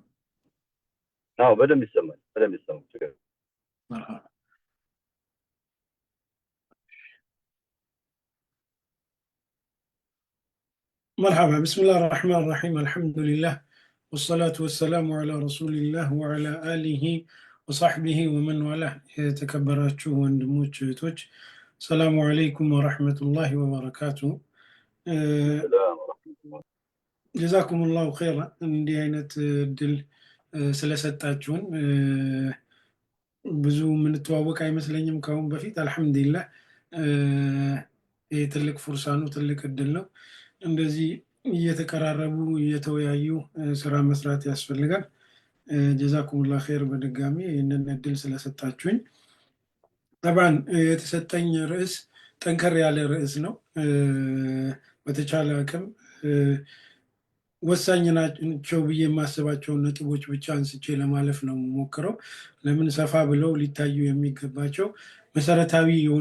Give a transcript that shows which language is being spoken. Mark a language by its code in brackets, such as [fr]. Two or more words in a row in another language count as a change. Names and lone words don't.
[am] አዎ በደንብ ይሰማል [ar] مرحبا مرحبا بسم الله الرحمن الرحيم الحمد لله والصلاة والسلام على رسول الله وعلى آله وصحبه ومن والاه [am] የተከበራችሁ ወንድሞች እህቶች [ar] سلام عليكم ورحمة الله وبركاته جزاكم الله خيرا [am] እንዲህ አይነት ድል ስለሰጣችሁን ብዙ ምን ተዋወቅ አይመስለኝም ካሁን በፊት አልহামዱሊላህ ትልቅ ፍርሳ ነው ትልቅ እድል ነው እንደዚህ እየተቀራረቡ እየተወያዩ ስራ መስራት ያስፈልጋል [ar] جزاكم الله خير [am] በድጋሚ ይህንን እድል ስለሰጣችሁኝ طبعا የተሰጠኝ ርዕስ ጠንከር ያለ ርዕስ ነው በተቻለ አቅም ወሳኝ ናቸው ብዬ ማስባቸው ነጥቦች ብቻ አንስቼ ለማለፍ ነው ሞክረው ለምን ሰፋ ብለው ሊታዩ የሚገባቸው መሰረታዊ የሆኑ